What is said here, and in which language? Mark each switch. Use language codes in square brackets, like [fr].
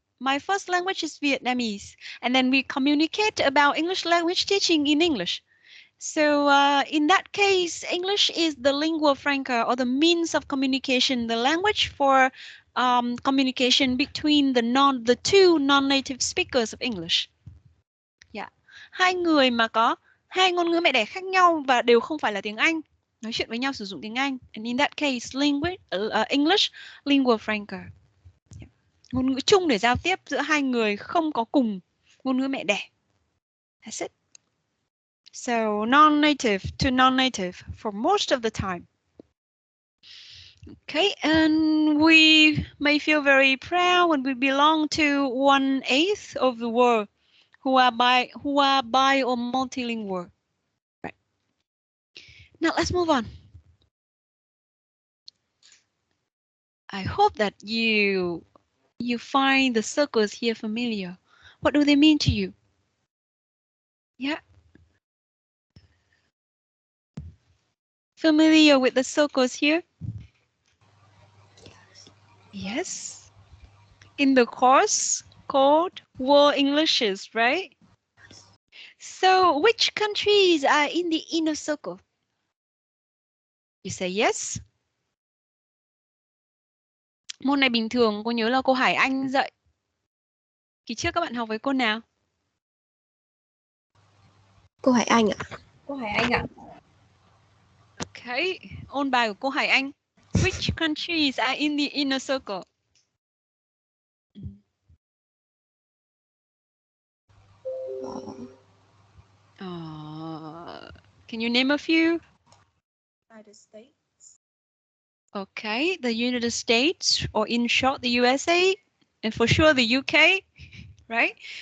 [en] My first language is Vietnamese, and then we communicate about English language teaching in English. So in that case, English is the lingua franca, or the means of communication, the language for communication between the two non-native speakers of English. Yeah. [vi] Hai người mà có hai ngôn ngữ mẹ đẻ khác nhau và đều không phải là tiếng Anh, nói chuyện với nhau sử dụng tiếng Anh. [en] And in that case, English lingua franca. Yeah. [vi] Ngôn ngữ chung để giao tiếp giữa hai người không có cùng ngôn ngữ mẹ đẻ. [en] That's it. So non-native to non-native for most of the time. Okay, and we may feel very proud when we belong to 1/8 of the world who are bi or multilingual. Right. Now let's move on. I hope that you find the circles here familiar. What do they mean to you? Yeah. Familiar with the circles here? Yes. In the course called World Englishes, right? So which countries are in the inner circle? You say yes. [vi] Môn này bình thường cô nhớ là cô Hải Anh dạy. Kỳ trước các bạn học với cô nào? Cô Hải Anh ạ. Cô Hải Anh ạ. Okay, ôn bài của cô Hải Anh. [en] Which countries are in the inner circle? Can you name a few? United States. Okay, the United States, or in short, the USA, and for sure the UK, right?